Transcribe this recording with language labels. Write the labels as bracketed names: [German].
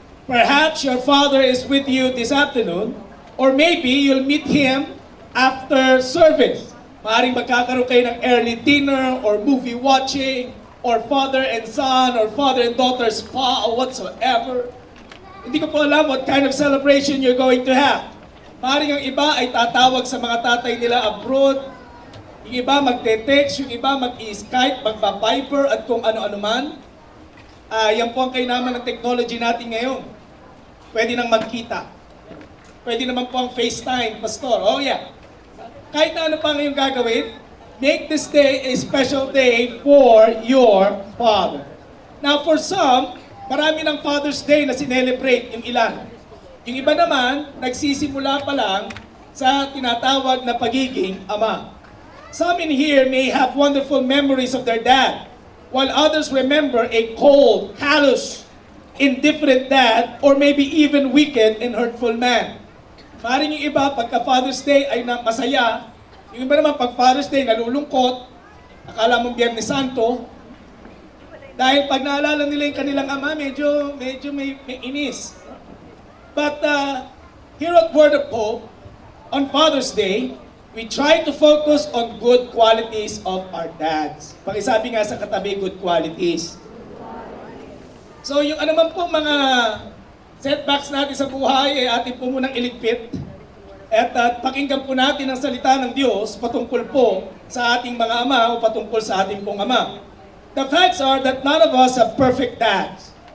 [English] Perhaps your father is with you this afternoon, or maybe you'll meet him after service. [Filipino] Maaaring magkakaroon kayo ng early dinner or movie watching or father and son or father and daughter spa or whatsoever. [English] Hindi ko po alam what kind of celebration you're going to have. [Filipino] Maaaring ang iba ay tatawag sa mga tatay nila abroad. Yung iba magte-text, yung iba mag-i-Skype, magpa-Viber at kung ano-ano man. Yan po ang kainaman ng technology natin ngayon. Pwede nang magkita. Pwede naman po ang FaceTime, Pastor. Oh yeah. [English] Kahit na ano pa ngayong gagawin, [Filipino] make this day a special day for your father. Now for some, marami ng Father's Day na sinelebrate yung ilan. Yung iba naman, nagsisimula pa lang sa tinatawag na pagiging ama. [English] Some in here may have wonderful memories of their dad, while others remember a cold, callous, indifferent dad, or maybe even wicked and hurtful man. [Filipino] Maaaring yung iba, pagka Father's Day ay masaya. Yung iba naman, pag Father's Day, nalulungkot. Akala mong Biyernes Santo. Dahil pag naalala nila yung kanilang ama, medyo may inis. [English] But here at Word of Hope, on Father's Day, we try to focus on good qualities of our dads. [Filipino] Pakisabi nga sa katabi, good qualities. So yung ano man po mga setbacks natin sa buhay ay atin po munang iligpit at pakinggan po natin ang salita ng Diyos patungkol po sa ating mga ama o patungkol sa ating pong ama. [English] The facts are that none of us have perfect dads.